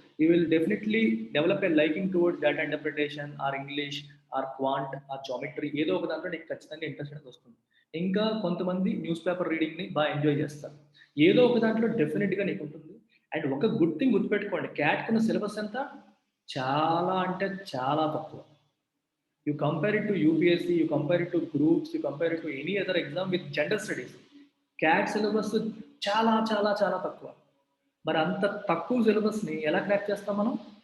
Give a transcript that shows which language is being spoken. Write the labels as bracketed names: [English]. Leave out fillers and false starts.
[English] You will definitely develop a liking towards data interpretation or English or quant or geometry. [Telugu] ఏదో ఒక దాంట్లో నీకు ఖచ్చితంగా ఇంట్రెస్ట్ అనేది వస్తుంది. ఇంకా కొంతమంది న్యూస్ పేపర్ రీడింగ్ని బాగా ఎంజాయ్ చేస్తారు. ఏదో ఒక దాంట్లో డెఫినెట్గా నీకు ఉంటుంది. అండ్ ఒక గుడ్ థింగ్ గుర్తుపెట్టుకోండి, క్యాట్ కింద సిలబస్ ఎంత చాలా అంటే చాలా తక్కువ. [English] You compare it to UPSC, you compare it to groups, you compare it to any other exam with general studies. [Telugu] CAT syllabus చాలా చాలా చాలా తక్కువ. మరి అంత తక్కువ సిలబస్ని ఎలా క్రాక్ చేస్తాం మనం?